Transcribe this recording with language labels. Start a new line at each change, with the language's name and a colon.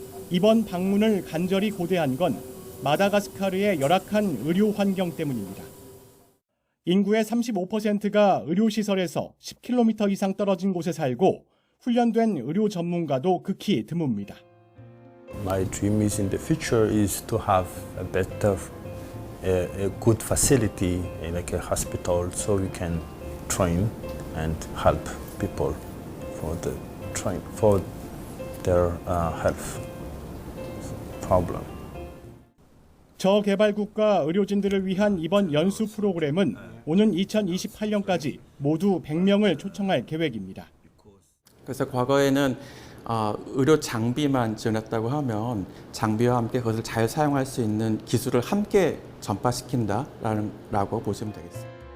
Korean: 이번 방문을 간절히 고대한 건 마다가스카르의 열악한 의료 환경 때문입니다. 인구의 35%가 의료시설에서 10km 이상 떨어진 곳에 살고 훈련된 의료 전문가도 극히 드뭅니다.
English: My dream is in the future is to have a better, a good facility like a hospital, so we can train and help people for their health problem.
Korean: 저개발국가 의료진들을 위한 이번 연수 프로그램은 오는 2028년까지 모두 100명을 초청할 계획입니다. 그래서 과거에는 의료 장비만 지원했다고 하면 장비와 함께 그것을 잘 사용할 수 있는 기술을 함께 전파시킨다라고 보시면 되겠습니다.